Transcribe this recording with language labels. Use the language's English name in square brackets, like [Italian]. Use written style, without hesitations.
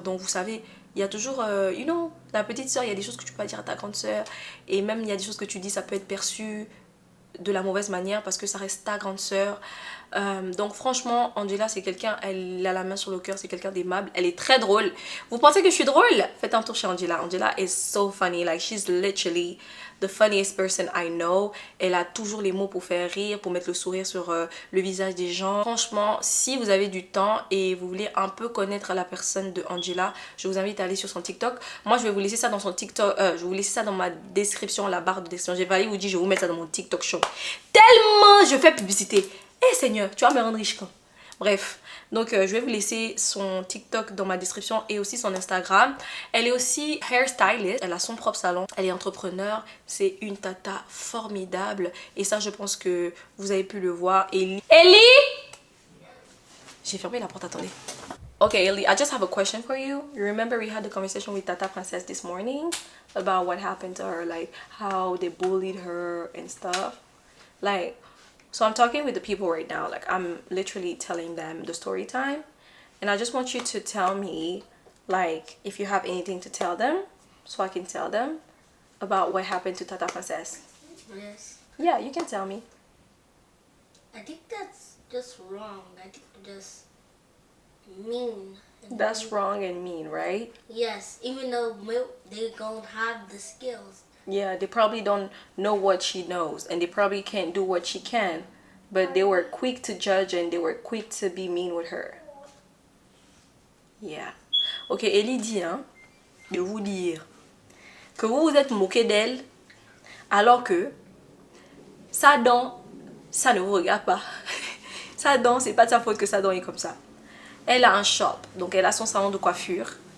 [French] Donc, vous savez, il y a toujours, la petite sœur, il y a des choses que tu peux pas dire à ta grande sœur. Et même, il y a des choses que tu dis, ça peut être perçu de la mauvaise manière parce que ça reste ta grande sœur. Donc franchement, Angela, c'est quelqu'un, elle a la main sur le cœur, c'est quelqu'un d'aimable, elle est très drôle. Vous pensez que je suis drôle? Faites un tour chez Angela. [English] Angela is so funny, like she's literally the funniest person I know. [French] Elle a toujours les mots pour faire rire, pour mettre le sourire sur le visage des gens. Franchement, si vous avez du temps et vous voulez un peu connaître la personne de Angela, je vous invite à aller sur son TikTok. Moi, je vais vous laisser ça dans son TikTok, je vais vous laisser ça dans ma description, la barre de description. J'ai failli vous dire, je vais vous mettre ça dans mon TikTok show. Tellement je fais publicité. Eh Seigneur, tu vas me rendre riche quand? Bref, donc je vais vous laisser son TikTok dans ma description et aussi son Instagram. Elle est aussi hairstylist, elle a son propre salon, elle est entrepreneur, c'est une tata formidable. Et ça, je pense que vous avez pu le voir. Ellie! J'ai fermé la porte, attendez. [English] Okay, Ellie, I just have a question for you. You remember we had the conversation with Tata Princess this morning about what happened to her, like how they bullied her and stuff? Like, so I'm talking with the people right now, like I'm literally telling them the story time, and I just want you to tell me, like, if you have anything to tell them, so I can tell them about what happened to Tata Princess. Yes. Yeah, you can tell me. I think that's just wrong. I think just mean. That's wrong and mean, right? Yes, even though they don't have the skills. Yeah, they probably don't know what she knows, and they probably can't do what she can, but they were quick to judge and they were quick to be mean with her. Yeah. [French] Ok, Ellie dit, hein, de vous dire que vous vous êtes moqué d'elle, alors que sa dent, ça ne vous regarde pas. Sa dent, c'est pas de sa faute que sa dent est comme ça. Elle a un shop, donc elle a son salon de coiffure.